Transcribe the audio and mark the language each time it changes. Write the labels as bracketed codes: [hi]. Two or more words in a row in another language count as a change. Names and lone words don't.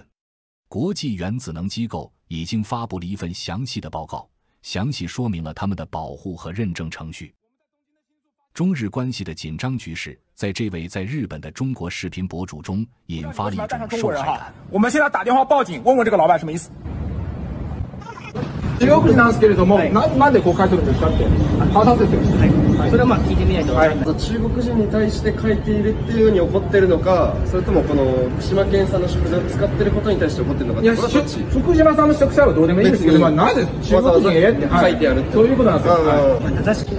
[zh] 国际原子能机构已经发布了一份详细的报告，详细说明了他们的保护和认证程序。中日关系的紧张局势在这位在日本的中国视频博主中引发了一种受害感。我们现在打电话报警，问问这个老板什么意思。 [ja] 中国人なんですけれども、なんでこう書いてるんですかって話させてください。それはまあ聞いてみないと分からない。中国人に対して書いているっていうのに怒ってるのか、それともこの福島県産の食材を使ってることに対して怒ってるのか。いや、福島産の食材はどうでもいいんですけど、なぜ中国人へって書いてあるそういうことなんですよ。